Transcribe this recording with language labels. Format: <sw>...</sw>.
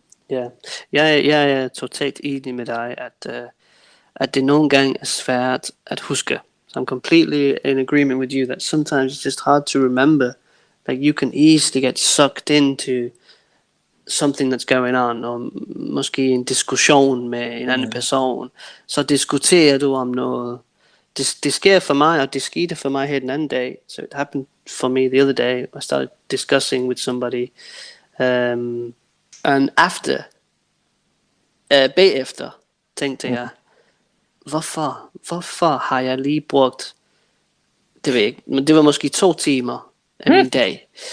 <da>Ja, jeg er totalt enig med dig, at det nogle gange er svært at huske.</da> <en>So I'm completely in agreement with you that sometimes it's just hard to remember. Like you can easily get sucked into something that's going on,</en> <da>og måske en diskussion med en anden person, så diskuterer du om noget. Det sker for mig, og det skete for mig her den anden dag.</da> <en>So it happened for me the other day. I started discussing with somebody, and after,</en> <da>bagefter, tænkte jeg, hvorfor har jeg lige brugt, det ved jeg ikke, men det var måske 2 timer af min dag.</da>